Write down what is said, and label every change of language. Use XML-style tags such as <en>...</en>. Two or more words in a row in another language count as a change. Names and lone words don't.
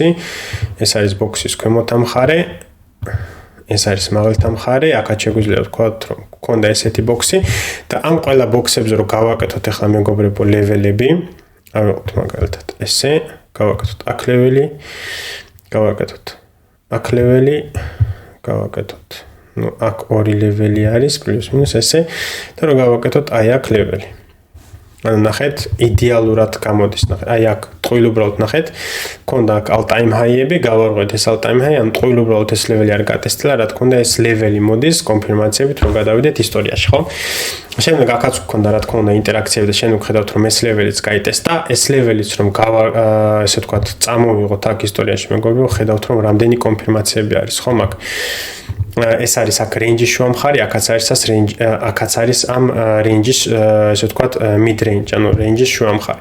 <ka>ეს არის ბოქსის ქვემოთ მხარე. ეს არის მაღლით მხარე, აქაც შეგვიძლია ვთქვათ, რომ გქონდა ესეთი ბოქსი და ამ ყველა ბოქსებზე რომ გავაკეთოთ ახლა მეგობრებო ლეველები, ავიღოთ მაგალითად ესე, გავაკეთოთ აქ ლეველი, გავაკეთოთ აქ ლეველი, გავაკეთოთ. ნუ აქ ორი ლეველი არის, პლუს მინუს ესე და რომ გავაკეთოთ აი აქ ლეველი. ანუ ნახეთ, იდეალურად გამოდის, ნახეთ, აი აქ ტყუილ უბრალოდ ნახეთ, გქონდა აქ</ka> <en>all-time high-ები,</en> <ka>გავარღვიეთ ეს</ka> <en>all-time high,</en> <ka>ანუ ტყუილ უბრალოდ ეს ლეველი არ გატესტილა, რა თქმა უნდა ეს ლეველი მოდის კონფირმაციებით რომ გადავიდეთ ისტორიაში, ხო? შემდეგ აქაც გქონდა რა თქმა უნდა ინტერაქციები და შემდეგ ხედავთ რომ ეს ლეველიც გაიტესტა, ეს ლეველიც რომ ესე ვთქვათ, წამოვიღოთ აქ ისტორიაში მეგობრებო, ხედავთ რომ რამდენი კონფირმაციები არის, ხო, მაგ ეს არის აქ range-ის შუა მხარე, აქაც არის ამ range-ის ესე ვთქვათ</ka> <en>mid range,</en> <ka>ანუ range-ის შუა მხარე.</ka>